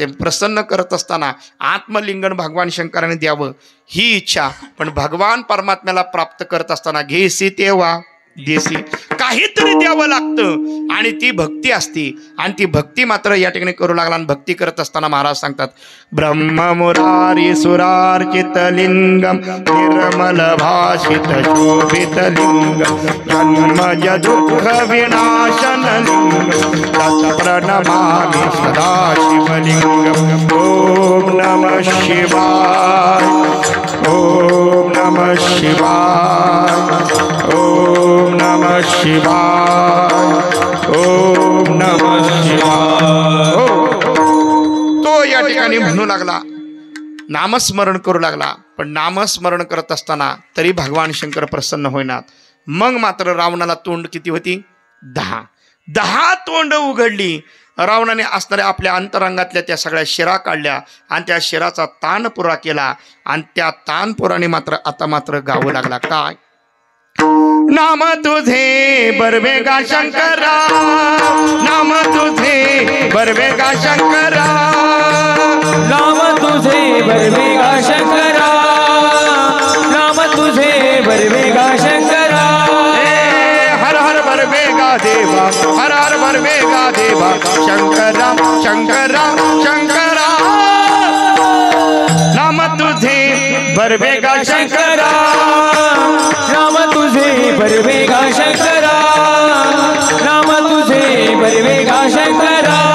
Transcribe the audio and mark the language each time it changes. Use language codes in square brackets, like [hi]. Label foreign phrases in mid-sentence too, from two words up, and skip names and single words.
[mr] प्रसन्न करत असताना आत्मलिंगन भगवान शंकराने द्यावं ही इच्छा. पण भगवान परमात्म्याला प्राप्त करत असताना घेसी तेव्हा देसी काहीतरी द्यावं लागतं आणि ती भक्ती असती. आणि ती भक्ती मात्र या ठिकाणी करू लागला. आणि भक्ती करत असताना महाराज सांगतात, [sa] ब्रह्म मुरारी सुरार्चित लिंगम निर्मल भाषित शोभित लिंगम जन्मज दुःख विनाशन लिंगम तत्प्रणमामि सदा शिवलिंगम. ओम नमः शिवाय, ओम नमः शिवाय, ओम नमः शिवाय, ओम नमः शिवाय. [mr] तो या ठिकाणी म्हणू लागला, नामस्मरण करू लागला. पण नामस्मरण करत असताना तरी भगवान शंकर प्रसन्न होईनात. मग मात्र रावणाला तोंड किती होती? 10. 10 तोंड उघडली. रावणाने असणाऱ्या आपल्या अंतरंगातल्या त्या सगळ्या शिरा काढल्या आणि त्या शिराचा तानपुरा केला आणि त्या तानपुराने मात्र आता मात्र गावं लागला. काय नाम तुझे बरवेगा शंकरा, नाम तुझे बरवेगा शंकरा, नाम तुझे बरवेगा शंकरा, नाम तुझे बरवेगा शंकरा. हर हर बरवेगा देवा, हर हर बरवेगा देवा, शंकरा शंकरा शंकरा. नाम तुझे बरवेगा शंकरा, नाम तुझे बरवेगा शंकरा, नाम तुझे बरवेगा शंकरा.